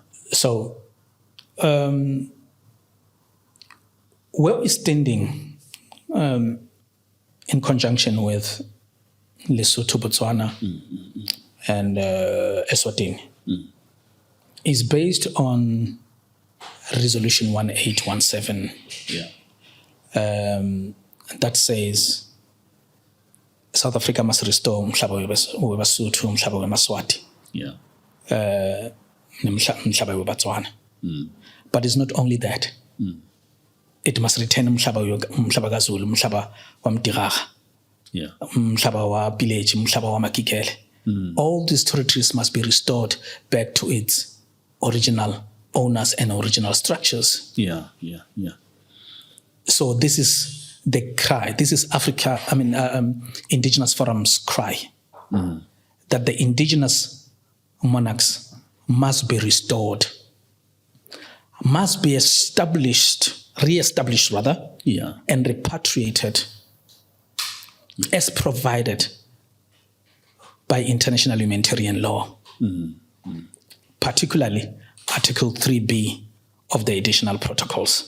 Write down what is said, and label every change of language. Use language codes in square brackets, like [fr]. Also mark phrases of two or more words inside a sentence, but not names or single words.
[en] So where we're standing in conjunction with Lesotho, Botswana, and Eswatini is based on Resolution 1817 that says South Africa must restore [zu] umhlaba weBasotho, umhlaba weMaswati, umhlaba weBatswana. [en] But it's not only that. It must return [zu] umhlaba kaZulu, umhlaba waMdirara, umhlaba waPiletsi, umhlaba waMakikele. [en] All these territories must be restored back to its original owners and original structures. So this is the cry. This is Indigenous Forum's cry that the indigenous monarchs must be restored, must be re-established and repatriated as provided by international humanitarian law, particularly Article 3B of the additional protocols.